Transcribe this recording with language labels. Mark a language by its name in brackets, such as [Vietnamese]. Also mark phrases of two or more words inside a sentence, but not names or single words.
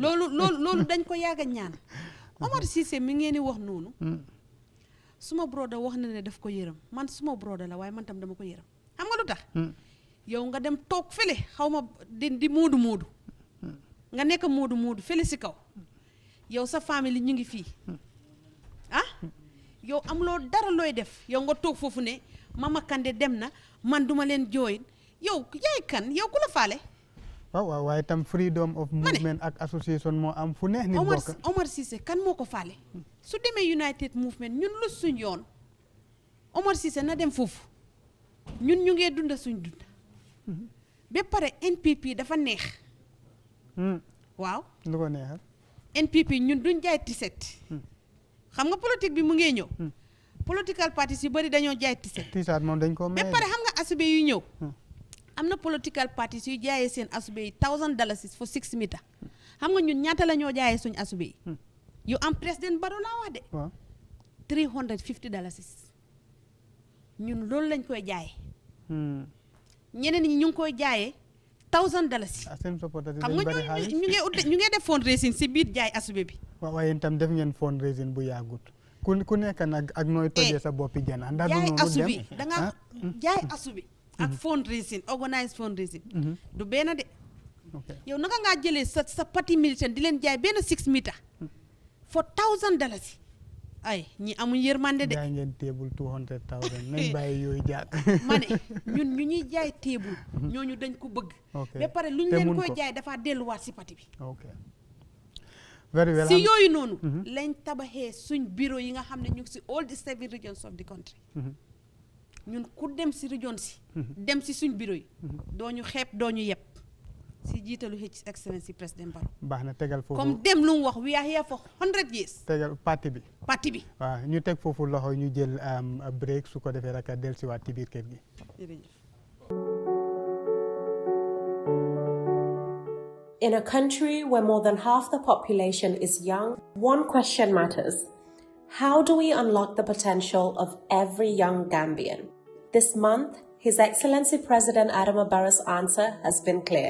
[Wolof] loolu dañ ko yàgg a ñaan Omar Cissé mi ngeen di wax noonu suma broda wax na ne daf ko yërëm man suma broda la waaye man tam dama ko yërëm xam nga lu tax yow nga dem toog fële xaw ma di moodu nga nekk moodu fële si kaw yow sa famille ñu ngi fii yow am loo dara looy def yow nga toog foofu ne Mama Kandeh dem na man duma leen join yow yaay kan yow ku la faale. waaw waaye tam [English] freedom of movement [Wolof] ak association moo am fu neex nit bokk. Omar Cissé kan moo ko faale su demee United Movement ñun lu suñ yoon Omar Cissé na dem foofu ñun ñu ngee dunda suñ dund ba pare NPP dafa neex waaw lu ko neexal NPP ñun duñ jaay tiset xam nga politique bi mu ngee ñëw [English] political parties [Wolof] yu bari dañoo jaay tiset moom dañ ko may ba pare xam nga asube yu ñëw am na [English] political parties [Wolof] yu jaayee seen asube yi [English] $1,000 for 6 meters [Wolof] xam nga ñun ñaata la ñoo jaayee suñ asube yi yu am President Barrow laa wax de $350 ñun loolu lañ koy jaayee ñeneen ñi ñu ngi koy jaayee $1,000 xam nga ñu ngi def fundraising si biir jaay asube bi waaye itam def ngeen fundraising bu yàggut ku nekk nag ak nooy tojee sa boppi jana ndax jaay asubi da nga jaay asubi ak fundraising [English] organize fundraising [Wolof] du benn de yow naka ngaa jëlee sa parti militant di leen jaay benn [English] 6 meters for $1,000 [Wolof] ay ñi amuñ yërmande de jaay ngeen table 200,000 nañ bàyyi yooyu jaak ma ne ñun ñu ñuy jaay table ñooñu dañ ko bëgg ba pare luñ leen koy jaay dafa delluwaat si parti bi [English] very well [Wolof] si yooyu noonu lañ tabaxee suñ bureau yi nga xam ne ñu ngi si [English] all the 7 regions of the country [Wolof] ñun ku dem si region si dem si suñ bureau yi doo ñu xeeb doo ñu yeb si jiitalu [English] His Excellency [Wolof] President Barrow baax na tegal foofu comme dem lu mu wax [English] we are here for 100 years [Wolof] tegal parti bi waaw ñu teg foofu loxo ñu jël break su ko defee rek del si waat ci biir kër gi [English] In a country where more than half the population is young, one question matters. How do we unlock the potential of every young Gambian? This month, His Excellency President Adama Barrow's answer has been clear.